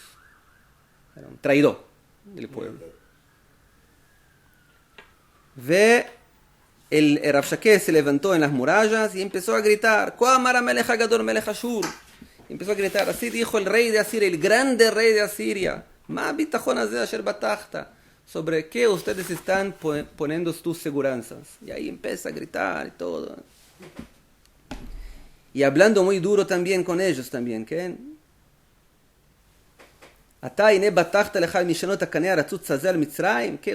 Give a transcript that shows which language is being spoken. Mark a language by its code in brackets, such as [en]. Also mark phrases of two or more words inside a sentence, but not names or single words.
[es] Era un traidor del pueblo. El Rav Shakeh se levantó en las murallas y empezó a gritar, [he] כה אמר מלך הגדול מלך אשור. [es] Empezó a gritar, así dijo el rey de Asiria, el grande rey de Asiria. [he] מה הביטחון הזה אשר בטחת. [es] ¿Sobre qué ustedes están poniendo tus seguranzas? Y ahí empieza a gritar y todo. Y hablando muy duro también con ellos también, ¿qué? ¿Qué?